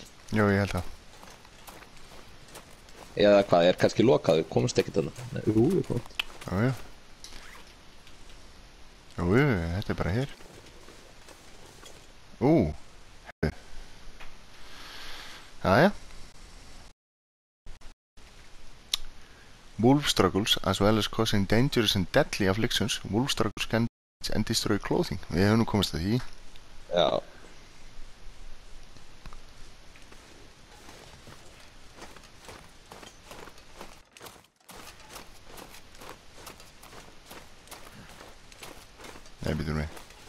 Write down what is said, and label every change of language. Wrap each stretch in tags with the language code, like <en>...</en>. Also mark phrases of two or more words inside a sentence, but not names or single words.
<is>Jú, ég held það. Eða hvað, er kannski lokað, við komumst ekki þarna. Jú, við komum. Jú, þetta er bara hér. Jæja.</is> <en>Wolf struggles, as well as causing dangerous and deadly afflictions. Wolf struggles can damage and destroy clothing.</en> <is>Við höfum nú komast að því. Já. Nei, býtum við.</is>